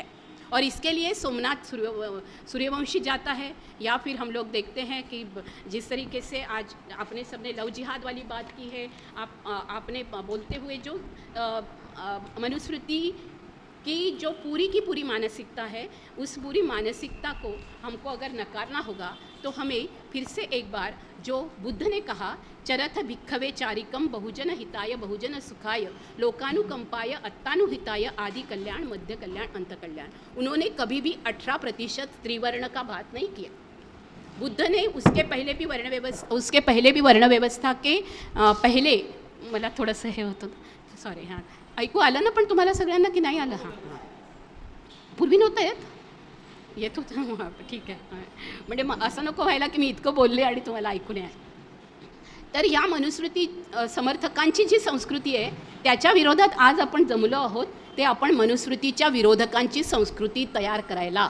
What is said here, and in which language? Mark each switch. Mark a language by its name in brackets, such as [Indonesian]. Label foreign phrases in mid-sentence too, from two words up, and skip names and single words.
[Hindi] और इसके लिए सोमनाथ सूर्यवंशी जाता है, या फिर हम लोग देखते हैं कि जिस तरीके से आज आपने सबने लव जिहाद वाली बात की है, आपने बोलते हुए जो मनुस्मृति की जो पूरी मानसिकता है, उस पूरी मानसिकता को हमको अगर नकारना होगा तो हमें फिर से एक बार जो बुद्ध ने कहा, [Pali] चरथ भिक्खवे चारिकम बहुजन हिताय बहुजन सुखाय लोकानुकंपाय अत्तानुहिताय आदि कल्याण मध्य कल्याण अंत कल्याण, [Hindi] उन्होंने कभी भी 18% त्रिवर्ण का बात नहीं किया। बुद्ध ने उसके पहले भी वर्ण व्यवस्था के पहले, [Marathi] मला थोडंसं हे होतं, सॉरी, हां ऐकू आलं ना पण तुम्हाला सगळ्यांना की नाही आलं? हां, पूर्वी नव्हतं येत होतं, ठीक आहे। म्हणजे असं नको व्हायला की मी इतकं बोलले आणि तुम्हाला ऐकू नये। तर या मनुस्मृती समर्थकांची जी संस्कृती आहे, त्याच्या विरोधात आज आपण जमलो आहोत, ते आपण मनुस्मृतीच्या विरोधकांची संस्कृती तयार करायला।